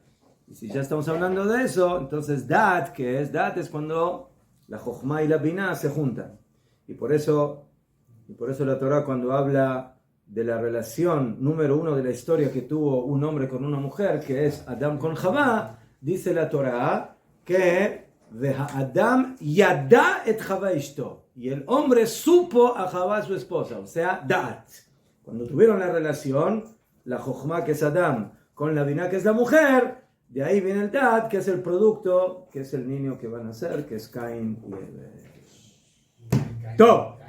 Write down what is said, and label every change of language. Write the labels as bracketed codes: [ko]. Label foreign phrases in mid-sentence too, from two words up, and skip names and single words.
[es] Y si ya estamos hablando de eso, entonces Dat, ¿qué es? Dat es cuando la Jochma y la Binah se juntan. Y por eso la Torah, cuando habla de la relación número 1 de la historia que tuvo un hombre con una mujer, que es Adán con Javá, dice la Torah que [he] אדם ידע את חוה אשתו, [es] y el hombre supo a Javá su esposa, o sea, Dat. Cuando tuvieron la relación, la Jochma, que es Adán, con la Binah, que es la mujer, de ahí viene el Dat, que es el producto, que es el niño que van a nacer, que es Caín y Abel. ¡Todo!